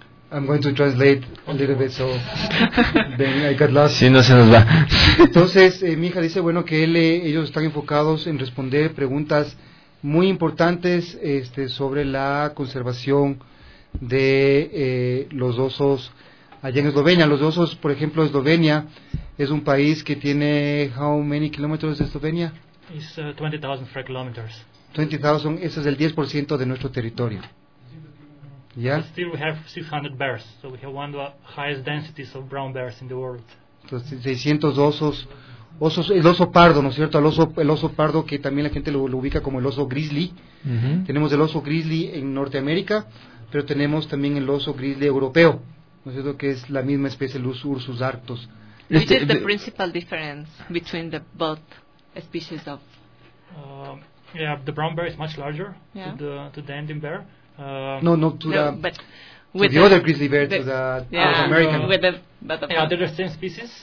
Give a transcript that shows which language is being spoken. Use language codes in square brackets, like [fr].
[en] I'm going to translate a little bit, so then I got lost. [es] Sí, no se nos va. Entonces, mi hija dice, bueno, que ellos están enfocados en responder preguntas muy importantes sobre la conservación de los osos. Allá en Eslovenia, los osos, por ejemplo, Eslovenia es un país que tiene... [en] ¿How many kilometers de Eslovenia? It's 20,000 square kilometers. [es] 20,000, ese es el 10% de nuestro territorio. ¿Ya? [en] But still we have 600 bears, so we have one of the highest densities of brown bears in the world. [es] Entonces, 600 osos, el oso pardo, ¿no es cierto? El oso pardo que también la gente lo ubica como el oso grizzly. Uh-huh. Tenemos el oso grizzly en Norteamérica, pero tenemos también el oso grizzly europeo. ¿No es cierto? Que es la misma especie, los ursus arctos. [en] Which is the principal difference between the both species of? The brown bear is much larger. Yeah. To the Andean bear. The other grizzly bear, the American. The other same species.